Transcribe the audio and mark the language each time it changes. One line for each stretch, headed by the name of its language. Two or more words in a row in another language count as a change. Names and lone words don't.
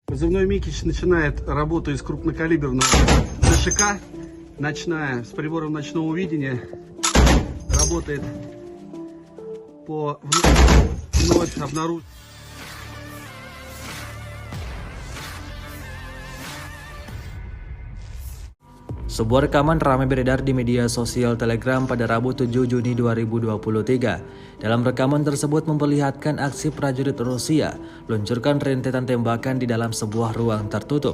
Russian: Позывной Микич начинает работу из крупнокалиберного ДШК, ночная, с прибором ночного видения, работает по вновь обнаружению.
Indonesian: Sebuah rekaman ramai beredar di media sosial Telegram pada Rabu 7 Juni 2023. Dalam rekaman tersebut memperlihatkan aksi prajurit Rusia luncurkan rentetan tembakan di dalam sebuah ruang tertutup.